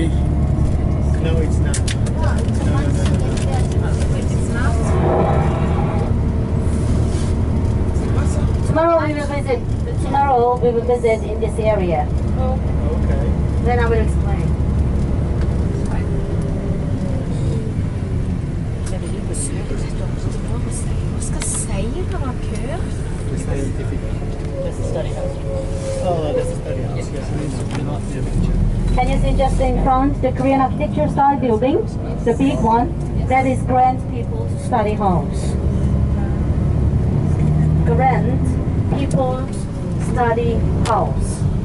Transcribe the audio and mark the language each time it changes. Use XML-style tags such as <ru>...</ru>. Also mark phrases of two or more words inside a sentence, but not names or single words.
<en>No, it's not. Tomorrow we will visit. Tomorrow we will visit in this area. Okay. Then I will explain.</en> <no>Hva skal si når det var kø?</no> <en>The scientific. That's the study house. Oh, that's the study house. Yes. Can you see just in front the Korean architecture style building, the big one? That is Grand People's Study House. Grand People's Study House.</en>